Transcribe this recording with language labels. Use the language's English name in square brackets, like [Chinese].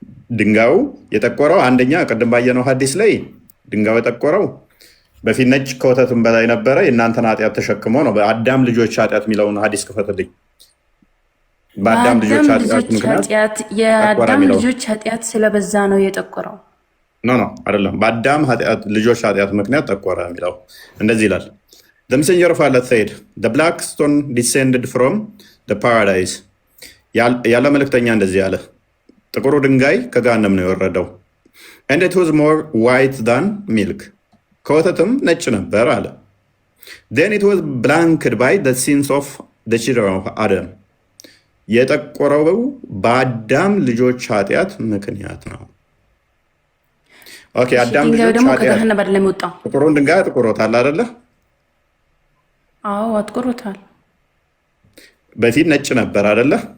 [Amharic] ድንጋዩ የጠቆረው አንደኛ ቅድም ባየነው ሐዲስ ላይ ድንጋዩ የጠቆረው በፊት ነጭ ከወተትም በላይ ነበረ የእናንተን ኃጢአት ተሸክሞ ነው። በአዳም ልጆች ኃጢአት የሚለውን ሐዲስ ክፈትልኝ። በአዳም ልጆች ኃጢአት ምክንያት የአዳም ልጆች ኃጢአት ስለበዛ ነው የጠቆረው። ኖ አይደለም። በአዳም ልጆች ኃጢአት ምክንያት ጠቆረ የሚለው እንደዚህ ይላል። [English] The messenger of Allah said, the black stone descended from the paradise. [Amharic] ያለ መልእክተኛ እንደዚህ አለ፣ ጥቁሩ ድንጋይ ከገሃነም ነው የወረደው። [English] And it was more white than milk. [Amharic] ከወተትም ነጭ ነበር አለ። [English] Then it was blanched by the sins of the children of Adam. [Amharic] የጠቆረው በአዳም ልጆች ኃጢአት ምክንያት ነው። ኦኬ አዳም ልጆች ኃጢአት ጥቁሩን ድንጋይ አጥቁሮታል አይደለ? አዎ አጥቁሮታል። በፊት ነጭ ነበር አይደለ?